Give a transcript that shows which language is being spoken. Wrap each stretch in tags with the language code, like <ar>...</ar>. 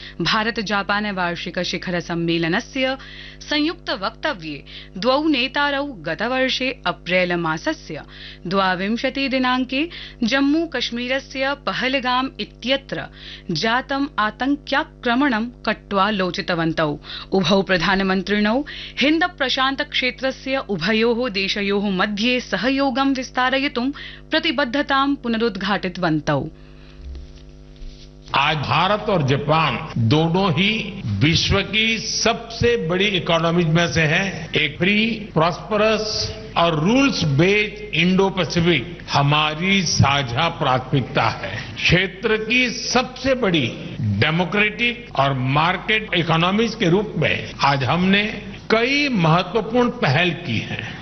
<sa>Bharata Japan वार्षिक शिखर सम्मेलनस्य संयुक्त वक्तव्ये द्वौ नेतारौ गतवर्षे अप्रैल मासस्य द्वाविंशति दिनांके जम्मू कश्मीरस्य पहलगाम इत्यत्र जातम् आतंक्याक्रमणं कट्वा लोचितवन्तौ। उभौ प्रधानमन्त्रिणौ हिन्द प्रशांत क्षेत्रस्य उभयोः देशयोः मध्ये सहयोगं विस्तारयितुं प्रतिबद्धतां पुनरुद्घाटितवन्तौ।</sa> <hi>आज भारत और जापान दोनों ही विश्व की सबसे बड़ी इकोनॉमीज में से हैं। एक फ्री प्रॉस्परस और रूल्स बेस्ड इंडो पैसिफिक हमारी साझा प्राथमिकता है। क्षेत्र की सबसे बड़ी डेमोक्रेटिक और मार्केट इकोनॉमीज के रूप में आज हमने कई महत्वपूर्ण पहल की हैं।</hi>